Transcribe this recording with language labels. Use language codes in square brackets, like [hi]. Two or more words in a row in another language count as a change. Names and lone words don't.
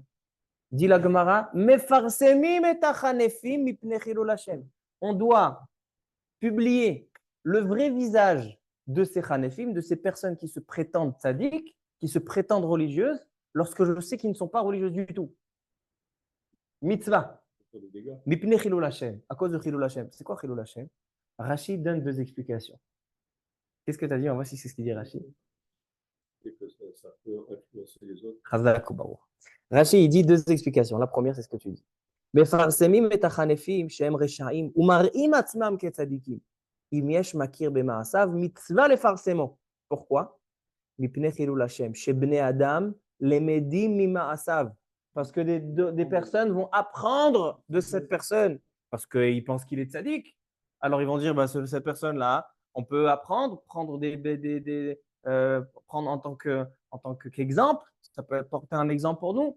[fr] Dit la Gemara, on doit publier le vrai visage de ces Hanefim, de ces personnes qui se prétendent tzaddik, qui se prétendent religieuses, lorsque je sais qu'ils ne sont pas religieuses du tout. [he] מצווה. מפני חילול השם. [fr] À cause de [he] חילול השם. [fr] C'est quoi [he] חילול השם? [fr] Rachid donne deux explications. Qu'est-ce que tu as dit? On va voir si c'est ce qu'il dit Rachid. Et que ça peut influencer les autres. Rachid, il dit deux explications. La première, c'est ce que tu dis. [he] מפרסמים את החנפים שהם רשעים ומראים עצמם כצדיקים. אם יש מכיר במעשיו, מצווה לפרסמו. [fr] Pourquoi? [he] מפני חילול השם, שבני אדם למדים ממעשיו. [fr] Parce que des personnes vont apprendre de cette personne. Parce qu'ils pensent qu'il est tzaddik. Alors ils vont dire, bah, cette personne-là, on peut apprendre, prendre prendre en tant qu'exemple. Ça peut porter un exemple pour nous.